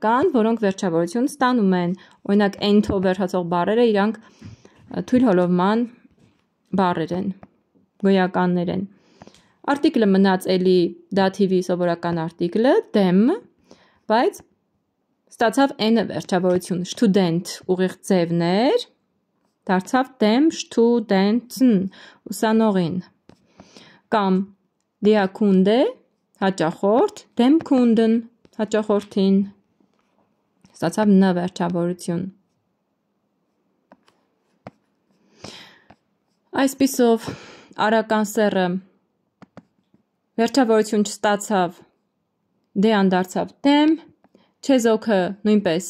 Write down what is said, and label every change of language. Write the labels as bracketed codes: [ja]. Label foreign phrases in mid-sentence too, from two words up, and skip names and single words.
[hy] կան, որոնք վերջավորություն ստանում են, օրինակ end-ով վերջացող բառերը իրանք թույլ հոլովման բառեր են, գոյականներ են։ Արտիկլը մնաց էլի դաթիվի սովորական արտիկլը, dem, բայց ստացավ n-ը վերջավորություն, student ուղիղ ձևն էր, դարձավ [de] dem, studenten, [hy] ուսանողին, կամ [de] der Kunde, [hy] հաճախորդ, [de] dem Kunden, [hy] հաճախորդին, ստացավ n վերջավորություն։ Այսպիսով արական սեռը վերջավորություն չստացավ, դեան դարձավ դեմ, չեզոքը նույնպես